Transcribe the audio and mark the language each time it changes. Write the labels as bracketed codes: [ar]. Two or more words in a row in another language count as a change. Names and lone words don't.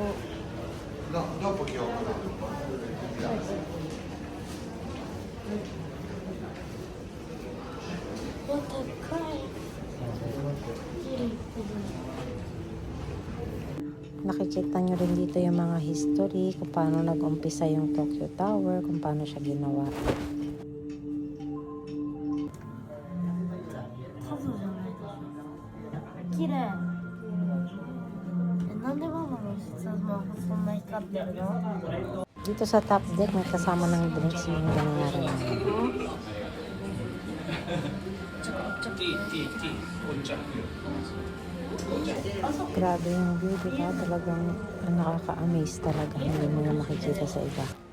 [tl] Nakikita nyo rin dito yung mga history, kung paano nag-umpisa yung Tokyo Tower, kung paano siya ginawa. Kirei. [ja] なんでママのスマホそんな光ってるの？ [tl] Dito sa [en] top deck, [tl] may kasama ng drinks yung binayaran namin. Grabe yung view, diba? Talagang nakaka-amaze talaga. Hindi mo na makikita sa iba.